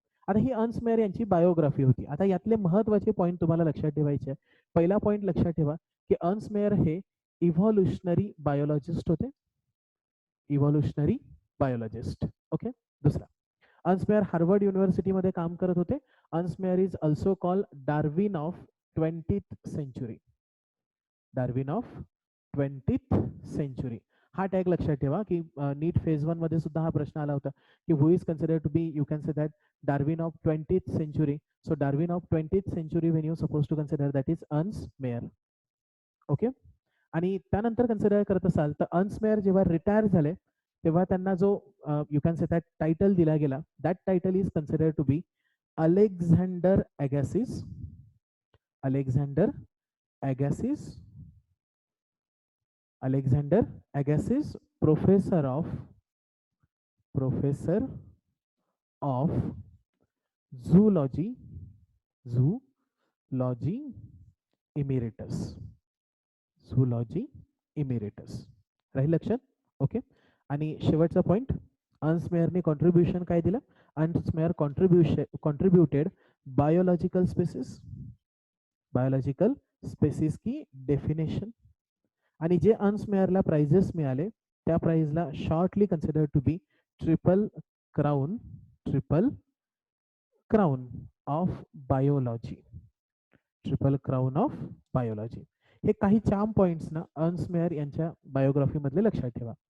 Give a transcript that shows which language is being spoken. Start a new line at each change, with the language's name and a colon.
Marathi: आता ही Ernst mayor यांची biography होती. आता यातले महत्त्वाचे पॉईंट तुम्हाला लक्षात ठेवायचे आहे. पहिला पॉईंट लक्षात ठेवा की अर्न्स्ट मेयर हे इव्हॉल्युशनरी बायोलॉजिस्ट होते. Evolutionary biologist. ओके. दुसरा, अर्न्स्ट मेयर हार्वर्ड युनिव्हर्सिटीमध्ये काम करत होते.
English: Ernst Mayr is also called Darwin of 20th century.
Marathi: Darwin of 20th century हा टॅग लक्षात ठेवा की नीट फेज 1 मध्ये सुद्धा हा प्रश्न आला होता की
English: who is consider to be, you can say that
Marathi: Darwin of 20th century.
English: So Darwin of 20th century when you suppose to consider that is Ernst Mayr. Okay.
Marathi: आणि त्यानंतर कन्सिडर करत असाल तर अर्न्स्ट मेयर जेव्हा रिटायर झाले तेव्हा त्यांना जो
English: you can say that
Marathi: title दिला गेला,
English: that title is consider to be
Marathi: Alexander अगॅसिस. Alexander अगॅसिस.
English: Alexander Agassiz, professor of zoology, zoology emeritus.
Marathi: zoology emeritus राहील लक्षात. ओके. आणि शेवटचा पॉइंट, अर्न्स्ट मेयरने कॉन्ट्रीब्युशन काय दिलं?
English: Ernst Mayr contributed biological species की definition.
Marathi: आणि जे अर्न्स्ट मेयरला प्राइजेस मिळाले त्या प्राइजला shortly consider to be triple crown of biology. Triple crown of biology. हे काही चार्म पॉइंट्स ना अर्न्स्ट मेयर यांच्या बायोग्राफी मधले लक्षात ठेवा.